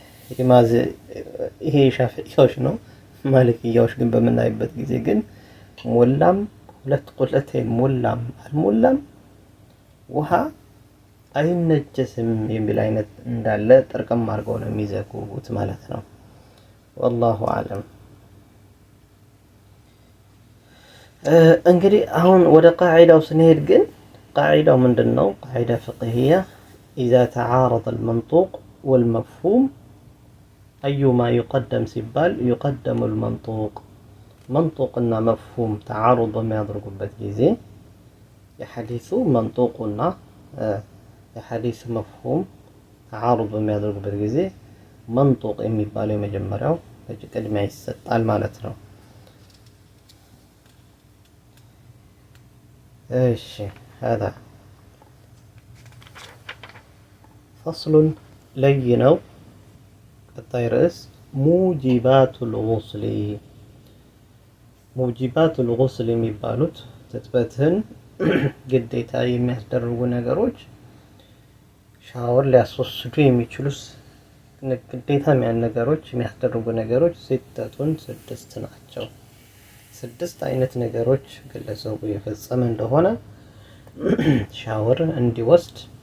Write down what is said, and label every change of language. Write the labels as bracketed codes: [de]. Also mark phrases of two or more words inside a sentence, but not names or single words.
[am] ይሄ ሻፊዒዎች ነው። ማሊኪያዎች ግን በመናይበት ጊዜ ግን ሞላም ሁለት ቁለተይን ሞላም አልሞላም ውሃ አይነጀስም የሚል አይነት እንዳለ ጥርቅም አድርገው ነው የሚዘጉት ማለት ነው። [ar] والله اعلم። [am] እንግዲህ አሁን ወደ ቃዒዳው ስንሄድ ግን ቃዒዳው ምንድነው? ቃዒዳ ፍቅህያ [ar] اذا تعارض المنطوق والمفهوم ايما يقدم [am] ሲባል [ar] يقدم المنطوق منطوقنا مفهوم تعارض [am] በሚያደርጉበት ጊዜ የሐዲሱ መንጡቅና የሐዲስ መፍሁም ተዓሩድ በሚያደርጉበት ጊዜ መንጡቅ የሚባለው የመጀመሪያው ቅድሚያ ይሰጣል ማለት ነው። እሺ هذا فصل لينው ቀጣይ ርዕስ [ar] موجبات الغسل [am] ሙጂባቱል ጉስሊ የሚባሉት ትጥበትን ግዴታ የሚያስደርጉ ነገሮች ሻወር ሊያስወስዱ የሚችሉስ ግዴታ ነገሮች የሚያስደርጉ ነገሮች ስድስት ናቸው። ስድስት አይነት ነገሮች ግለሰቡ የፈጸመ እንደሆነ ሻወር እንዲወስድ